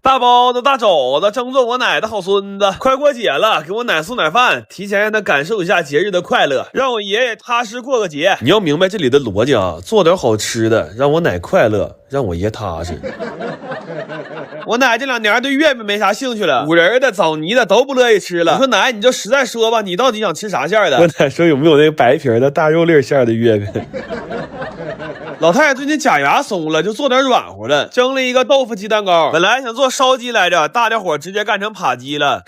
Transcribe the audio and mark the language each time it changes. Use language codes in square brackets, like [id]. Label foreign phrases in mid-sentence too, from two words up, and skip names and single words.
[zh] 大包子、大肘子，爭做我奶的好孙子。快过节了，给我奶送点饭，提前让他感受一下节日的快樂，让我爷爷踏實過個節。你要明白這裡的邏輯啊，做點好吃的，讓我奶快樂，讓我爺踏實。我奶這2年對月餅沒啥興趣了，5仁的、棗泥的都不樂意吃了。我說奶，你就實在說吧，你到底想吃啥餡的？我奶說有沒有那個白皮的大肉粒餡的月餅？老太太最近假牙鬆了，就做點軟乎的，蒸了一個豆腐雞蛋糕。本來想做燒雞來着，大家伙直接幹成扒雞了。